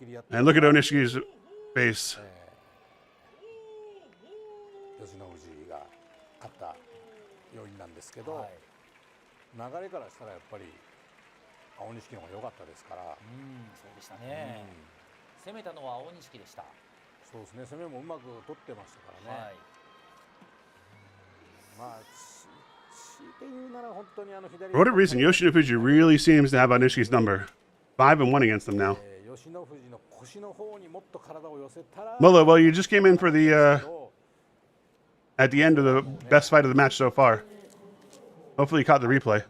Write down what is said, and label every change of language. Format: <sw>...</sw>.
<en>And look at Onishiki's face.</en> <ja>吉野富士が勝った要因なんですけど、流れからしたらやっぱり青錦の方が良かったですから。そうでしたね。攻めたのは青錦でした。そうですね。攻めもうまく取ってましたからね。まあ強いて言うなら本当に左。</ja> <en>For whatever reason, Yoshino Fuji really seems to have Onishiki's number. 5-1 against them now.</en> <ja>吉野富士の腰の方にもっと体を寄せたら。</ja> <en>Molo, well, you just came in for the at the end of the best fight of the match so far. Hopefully you caught the replay.</en>